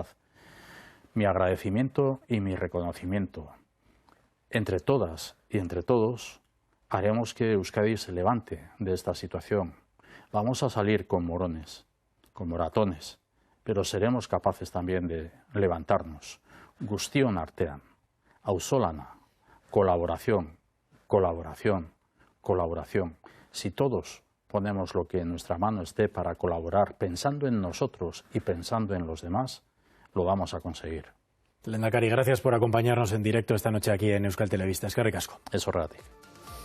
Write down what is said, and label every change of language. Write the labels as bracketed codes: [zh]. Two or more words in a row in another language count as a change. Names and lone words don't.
[es] Mi agradecimiento y mi reconocimiento. Entre todas y entre todos haremos que Euskadi se levante de esta situación. Vamos a salir con morones, con moratones, pero seremos capaces también de levantarnos. [eu] Guztion artean, auzolana, [es] colaboración, colaboración, colaboración. Si todos ponemos lo que en nuestra mano esté para colaborar, pensando en nosotros y pensando en los demás, lo vamos a conseguir. Lehendakari, gracias por acompañarnos en directo esta noche aquí en Euskal Telebista. [eu] Eskerrik asko. Es horregatik.